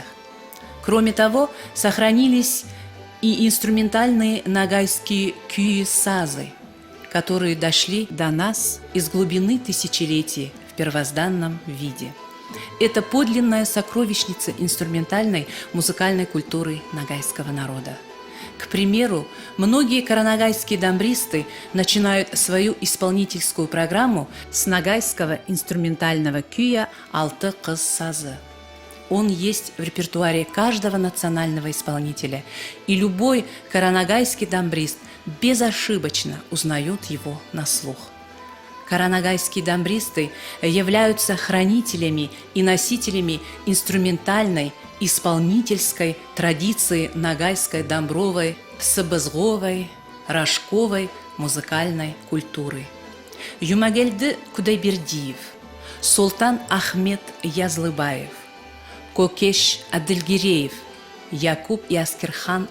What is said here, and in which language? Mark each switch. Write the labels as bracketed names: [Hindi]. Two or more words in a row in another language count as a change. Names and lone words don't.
[Russian] Кроме того, сохранились и инструментальные ногайские кюи-сазы, которые дошли до нас из глубины тысячелетий в первозданном виде. Это подлинная сокровищница инструментальной музыкальной культуры ногайского народа. К примеру, многие каранагайские дамбристы начинают свою исполнительскую программу с ногайского инструментального кюя «Алты кыз сазы». Он есть в репертуаре каждого национального исполнителя, и любой каранагайский дамбрист безошибочно узнает его на слух. Каранагайские дамбристы являются хранителями и носителями инструментальной, исполнительской традиции ногайской дамбровой, сыбызговой, рожковой музыкальной культуры. Юмагельды Кудайбердиев, Султан Ахмед Язлыбаев, Кокеш Адылгиреев, Якуб и Аскерхан